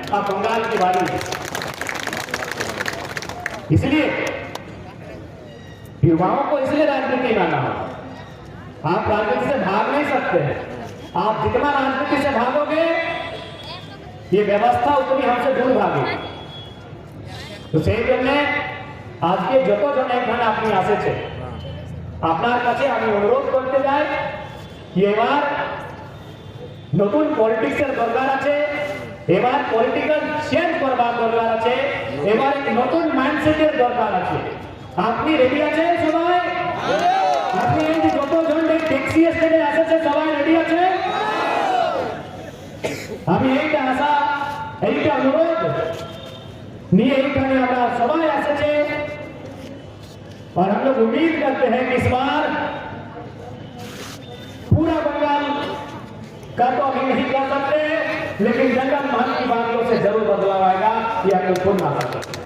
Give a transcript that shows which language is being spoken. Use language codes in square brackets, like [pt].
[hi] अब बंगाल की बारी है। इसलिए युवाओं को इसलिए राजनीति में आना होगा। आप राजनीति से भाग नहीं सकते हैं। आप जितना राजनीति से भागोगे ये व्यवस्था उतनी हमसे दूर भागेगी। [bn] तो সেই জন্য আজকে যতজন এখানে আপনি আসেছে আপনার কাছে আমি অনুরোধ করতে যাই কি এবার নতুন পলিটিক্সের দরকার আছে, এবার পলিটিক্যাল চেঞ্জ করবার দরকার আছে, এবার এক নতুন মাইন্ডসেটের দরকার আছে। আপনি রেডি আছেন সবাই? আপনি এই যে যতজন ট্যাক্সি স্ট্যান্ডে আসেছে সবাই রেডি আছে? আমি এইটা আশা এইটা অনুরোধ নিয়ে এইখানে আমরা সবাই আসেছে [hi] और हम लोग उम्मीद करते हैं कि इस बार पूरा बंगाल का तो अभी नहीं कर सकते, लेकिन जंगल महल की बातों से जरूर बदलाव आएगा, ये हम लोग खुद ना सकते।